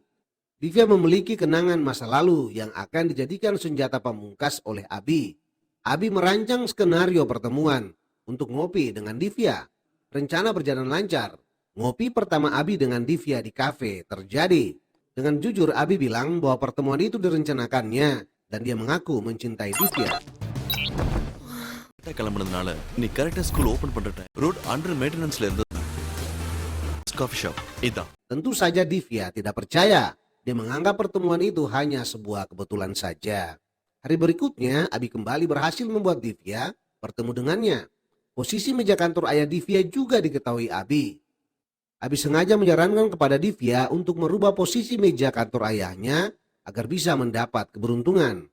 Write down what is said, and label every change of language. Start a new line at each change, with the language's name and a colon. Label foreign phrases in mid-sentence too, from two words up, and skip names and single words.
Indonesian: Divya memiliki kenangan masa lalu yang akan dijadikan senjata pamungkas oleh Abi. Abi merancang skenario pertemuan untuk ngopi dengan Divya. Rencana berjalan lancar. Ngopi pertama Abi dengan Divya di kafe terjadi. Dengan jujur Abi bilang bahwa pertemuan itu direncanakannya dan dia mengaku mencintai Divya.
Tamil: கிளம்புனதுனால நீ
English: correct-a school open
Tamil: பண்ற
English: time road under maintenance-la
Tamil: இருந்தது
English: coffee shop
Tamil: இதான்.
Indonesian: Tentu saja Divya tidak percaya. Dia menganggap pertemuan itu hanya sebuah kebetulan saja. Hari berikutnya Abi kembali berhasil membuat Divya bertemu dengannya. Posisi meja kantor ayah Divya juga diketahui Abi. Abi sengaja menyarankan kepada Divya untuk merubah posisi meja kantor ayahnya agar bisa mendapat keberuntungan.